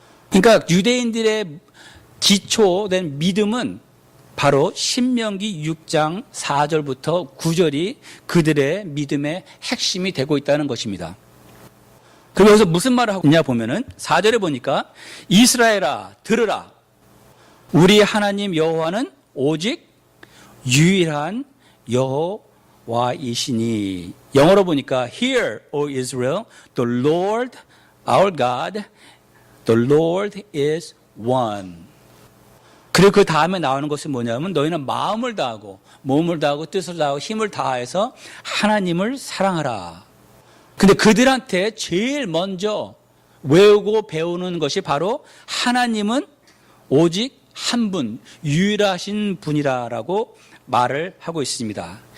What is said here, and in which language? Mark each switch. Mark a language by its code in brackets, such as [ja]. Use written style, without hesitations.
[ko] 그러니까 유대인들의 기초된 믿음은 바로 신명기 6장 4절부터 9절이 그들의 믿음의 핵심이 되고 있다는 것입니다. 그럼 여기서 무슨 말을 하고 있냐 보면은 4절에 보니까 이스라엘아 들으라. 우리 하나님 여호와는 오직 유일한 여호와이시니. 영어로 보니까 [en] Hear, O Israel, the Lord our God, the Lord is one. [ko] 그리고 그 다음에 나오는 것은 뭐냐면 너희는 마음을 다하고 몸을 다하고 뜻을 다하고 힘을 다해서 하나님을 사랑하라. 근데 그들한테 제일 먼저 외우고 배우는 것이 바로 하나님은 오직 한 분, 유일하신 분이라고 말을 하고 있습니다.